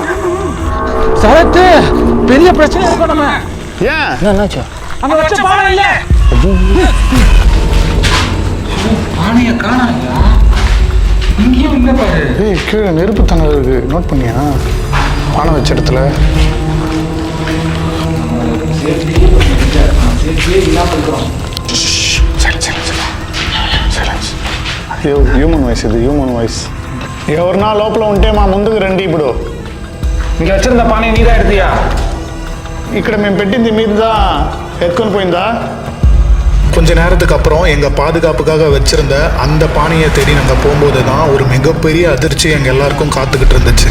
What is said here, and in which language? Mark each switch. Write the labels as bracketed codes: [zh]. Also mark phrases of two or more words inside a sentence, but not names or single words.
[ta] சரத்து பெரிய பிரச்சனை இருக்கும். நம்ம ஏன் என்னாச்சு? அங்க வச்ச பானை இல்ல. பானைய காணாயா? இங்கேயும் இல்ல பாரு. ஏய், கீழே நெருப்பு தணல் இருக்கு, நோட் பண்ணியா? பானை வச்ச இடத்துல [en] human voice, ఇది human voice. [te] ఎవరన్నా లోపల ఉంటే మా ముందుకు రండి. ఇప్పుడు [ta] இங்கே வச்சிருந்த பானையை நீ தான் எடுத்தியா? [te] ఇక్కడ మేము పెట్టింది మీరు தான் ఎత్తుకొని పోయిందా? [ta] கொஞ்ச நேரத்துக்கு அப்புறம் எங்க பாதுகாப்புக்காக வச்சிருந்த அந்த பானையை தேடி நாங்க போகும்போது தான் ஒரு மிகப்பெரிய அதிர்ச்சி எங்க எல்லாருக்கும் காத்துக்கிட்டு இருந்துச்சு.